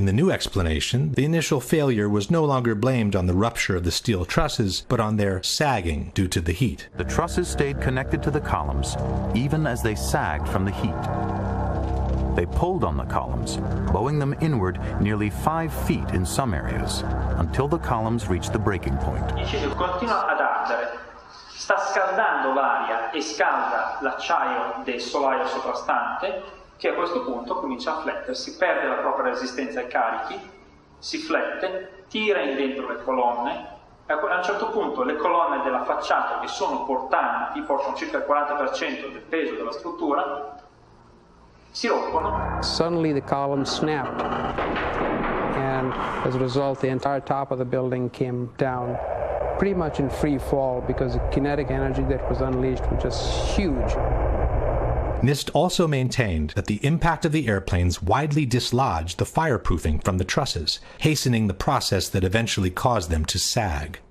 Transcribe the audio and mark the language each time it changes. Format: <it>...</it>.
<en>In the new explanation, the initial failure was no longer blamed on the rupture of the steel trusses, but on their sagging due to the heat. The trusses stayed connected to the columns, even as they sagged from the heat. They pulled on the columns, bowing them inward nearly 5 feet in some areas, until the columns reached the breaking point.</en> <it>Il cielo continua ad ardere, sta scaldando l'aria e scalda l'acciaio del solaio soprastante, che a questo punto comincia a flettersi, perde la propria resistenza ai carichi, si flette, tira in dentro le colonne, e a un certo punto le colonne della facciata, che sono portanti, portano circa il 40% del peso della struttura, si rompono.</it> <en>Suddenly the columns snapped, and as a result the entire top of the building came down pretty much in free fall because the kinetic energy that was unleashed was just huge. NIST also maintained that the impact of the airplanes widely dislodged the fireproofing from the trusses, hastening the process that eventually caused them to sag.</en>